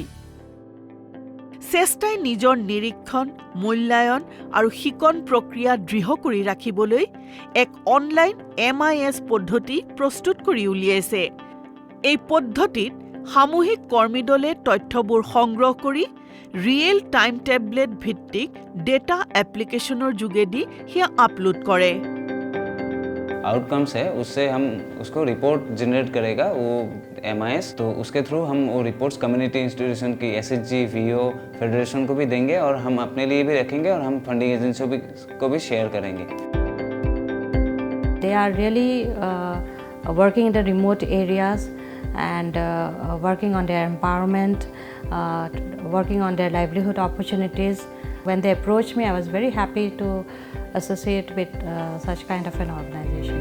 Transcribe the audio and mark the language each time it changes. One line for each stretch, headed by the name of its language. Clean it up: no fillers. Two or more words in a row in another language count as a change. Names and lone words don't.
Assamese: চেষ্টাই নিজৰ নিৰীক্ষণ, মূল্যায়ন আৰু শিকন প্ৰক্ৰিয়া দৃঢ় কৰি ৰাখিবলৈ এক অনলাইন MIS পদ্ধতি প্ৰস্তুত কৰি উলিয়াইছে। এই পদ্ধতিত সামূহিক কৰ্মীদলে তথ্যবোৰ সংগ্ৰহ কৰি
English: real time tablet
Assamese: ভিত্তিক
English: data application
Assamese: যোগেদি সেয়া আপলোড কৰে।
Hindi: आउटकम्स है उससे हम उसको
English: report generate
Hindi: करेगा वो MIS, तो उसके थ्रू हम वो रिपोर्ट्स
English: community institution
Hindi: की SHG, VO, फेडरेशन को भी देंगे और हम अपने लिए भी रखेंगे और हम
English: funding agencies
Hindi: को भी शेयर करेंगे।
English: They are really working in the remote areas and working on their empowerment, working on their livelihood opportunities. When they approached me, I was very happy to associate with such kind of an organization.